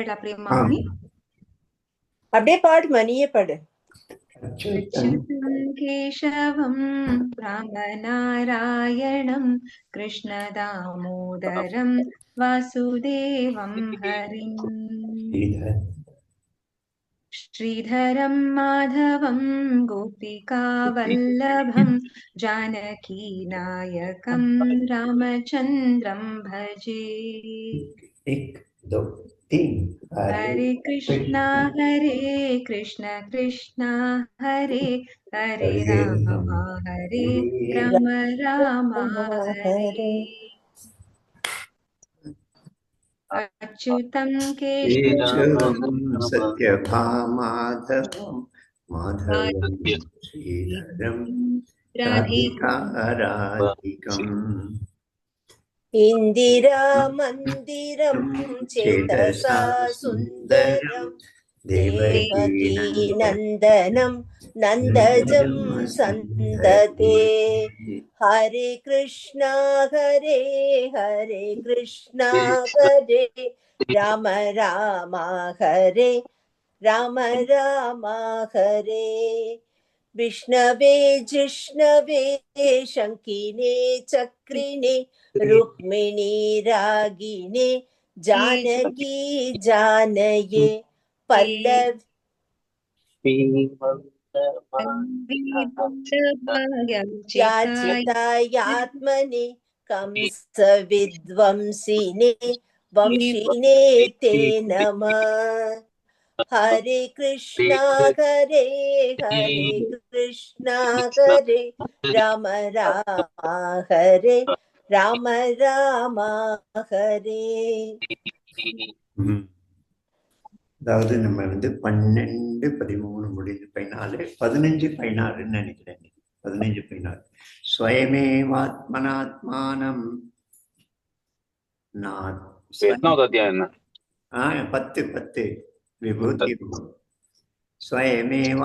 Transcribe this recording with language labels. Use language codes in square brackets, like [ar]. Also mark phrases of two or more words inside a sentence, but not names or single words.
[ta] பாடிடலாம் பிரேமாமணி. அப்படியே பாடுமா, நீயே பாடு. [sa] अच्युतं केशवं रामनारायणं कृष्णदामोदरं वासुदेवं हरिं श्रीधरं माधवं गोपिकावल्लभं जानकीनायकं रामचन्द्रं भजे. हरे कृष्णा कृष्णा हरे हरे राम राम हरे. अच्युतं केशवं सत्यभामाधवं माधवं श्रीधरं राधिकाराधिकम् इंदिरा मंदिरं चेतसा सुंदरं देवकी नंदनं नंदजं सन्दते. हरे कृष्णा हरे कृष्णा हरे राम राम हरे राम राम हरे. विष्णवे जिष्णवे शंकिने चक्रिणे रुक्मिणी रागिणे जानकी जानये पल्लव याचितायात्मने कंस विध्वंसिने वंशिने ते नमः. हरे कृष्णा हरे कृष्णा हरे राम राम हरे राम राम हरे. [ta] அதாவது நம்ம 12, 13 முடிஞ்சு 14, 15, 16 நினைக்கிறேன். [sa] 15, 16 स्वयमेवात्मनात्मानं 10 विभूति स्वयमेव.